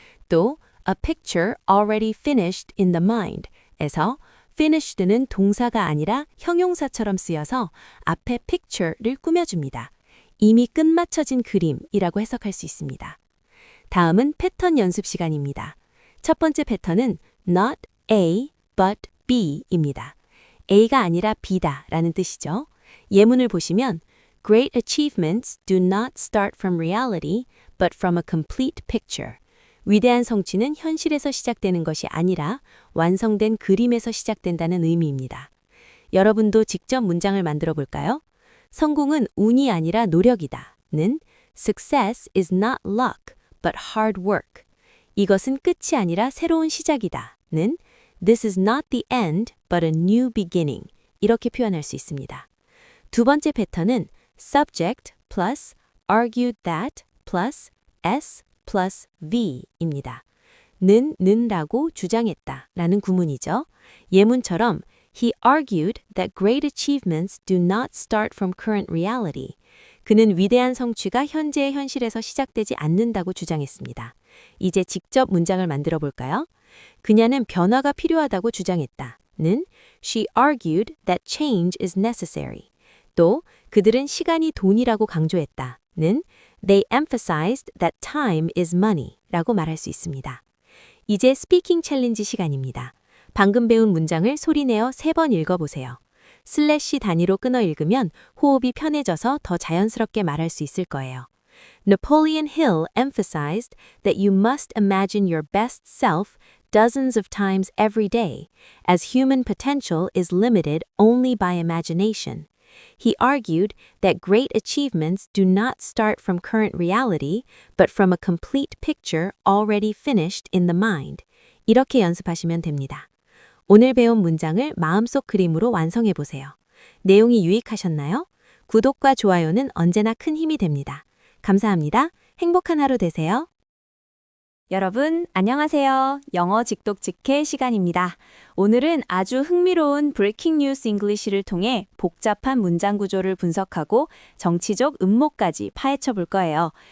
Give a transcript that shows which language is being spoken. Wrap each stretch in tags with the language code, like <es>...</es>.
<ko>또</ko> <en>a picture already finished in the mind</en> <ko>에서 finished는 동사가 아니라 형용사처럼 쓰여서 앞에 picture를 꾸며줍니다. 이미 끝마쳐진 그림이라고 해석할 수 있습니다. 다음은 패턴 연습 시간입니다. 첫 번째 패턴은 not A but B입니다. A가 아니라 B다 라는 뜻이죠. 예문을 보시면</ko> <en>Great achievements do not start from reality but from a complete picture.</en> <ko>위대한 성취는 현실에서 시작되는 것이 아니라 완성된 그림에서 시작된다는 의미입니다. 여러분도 직접 문장을 만들어 볼까요? 성공은 운이 아니라 노력이다.는</ko> <en>Success is not luck, but hard work.</en> <ko>이것은 끝이 아니라 새로운 시작이다.는</ko> <en>This is not the end, but a new beginning.</en> <ko>이렇게 표현할 수 있습니다. 두 번째 패턴은</ko> <en>subject plus argued that plus s plus v입니다.</en> <ko>는라고 주장했다 라는 구문이죠. 예문처럼</ko> <en>He argued that great achievements do not start from current reality.</en> <ko>그는 위대한 성취가 현재의 현실에서 시작되지 않는다고 주장했습니다. 이제 직접 문장을 만들어 볼까요? 그녀는 변화가 필요하다고 주장했다.는</ko> <en>She argued that change is necessary.</en> <ko>또 그들은 시간이 돈이라고 강조했다.는</ko> <en>They emphasized that time is money</en> <ko>라고 말할 수 있습니다. 이제 스피킹 챌린지 시간입니다. 방금 배운 문장을 소리내어 3번 읽어보세요. 슬래시 단위로 끊어 읽으면 호흡이 편해져서 더 자연스럽게 말할 수 있을 거예요.</ko> <en>Napoleon Hill emphasized that you must imagine your best self dozens of times every day, as human potential is limited only by imagination. He argued that great achievements do not start from current reality, but from a complete picture already finished in the mind.</en> <ko>이렇게 연습하시면 됩니다. 오늘 배운 문장을 마음속 그림으로 완성해 보세요. 내용이 유익하셨나요? 구독과 좋아요는 언제나 큰 힘이 됩니다. 감사합니다. 행복한 하루 되세요. 여러분, 안녕하세요. 영어 직독 직해 시간입니다. 오늘은 아주 흥미로운 브레이킹 뉴스 잉글리시를 통해 복잡한 문장 구조를 분석하고 정치적 음모까지 파헤쳐 볼 거예요.</ko>